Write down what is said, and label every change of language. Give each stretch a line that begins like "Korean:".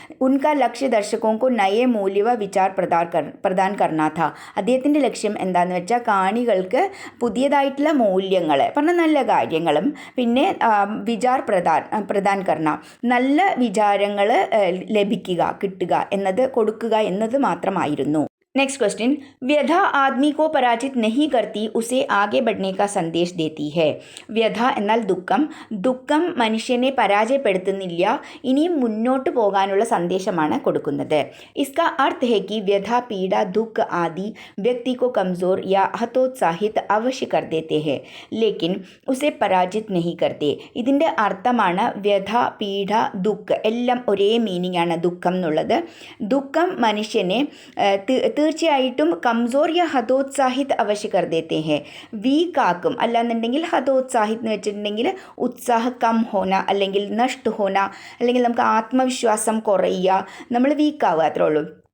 Hindi: ഉൻകാ ലക്ഷ്യ ദർശകോങ്കോ നയേ മൂല്യവ വിചാർ പ്രദാൻ കർണ ഥ.
Malayalam: അദ്ദേഹത്തിൻ്റെ ലക്ഷ്യം എന്താണെന്ന് വെച്ചാൽ കാണികൾക്ക് പുതിയതായിട്ടുള്ള മൂല്യങ്ങൾ, പറഞ്ഞ നല്ല കാര്യങ്ങളും പിന്നെ
Hindi: വിചാർ പ്രദാൻ കർണ,
Malayalam: നല്ല വിചാരങ്ങൾ ലഭിക്കുക, കിട്ടുക എന്നത്, കൊടുക്കുക എന്നത് മാത്രമായിരുന്നു.
Hindi: नेक्स्ट क्वेश्चन, व्यथा आदमी को पराजित नहीं करती, उसे आगे बढ़ने का संदेश देती है.
Malayalam: വ്യഥ എന്നാൽ ദുഃഖം, ദുഃഖം മനുഷ്യനെ പരാജയപ്പെടുത്തുന്നില്ല, ഇനിയും മുന്നോട്ട് പോകാനുള്ള സന്ദേശമാണ് കൊടുക്കുന്നത്.
Hindi: इसका अर्थ है कि व्यथा पीड़ा दुख आदि व्यक्ति को कमज़ोर या हतोत्साहित अवश्य कर देते हैं, लेकिन उसे पराजित नहीं करते.
Malayalam: ഇതിൻ്റെ അർത്ഥമാണ് വ്യഥ, പീഡ, ദുഃഖ് എല്ലാം ഒരേ മീനിങ് ആണ് ദുഃഖം എന്നുള്ളത്. ദുഃഖം മനുഷ്യനെ തീർച്ചയായിട്ടും
Hindi: കംസോർ യാ ഹതോത്സാഹിത് അവശ്യ കർ ദേത്തെ ഹെ,
Malayalam: വീക്കാക്കും. അല്ലാന്നുണ്ടെങ്കിൽ ഹതോത്സാഹിത് എന്ന് വെച്ചിട്ടുണ്ടെങ്കിൽ
Hindi: ഉത്സാഹ കം ഹോന,
Malayalam: അല്ലെങ്കിൽ
Hindi: നഷ്ട ഹോന,
Malayalam: അല്ലെങ്കിൽ നമുക്ക് ആത്മവിശ്വാസം കുറയുക, നമ്മൾ വീക്കാവുക, അത്രേ ഉള്ളൂ.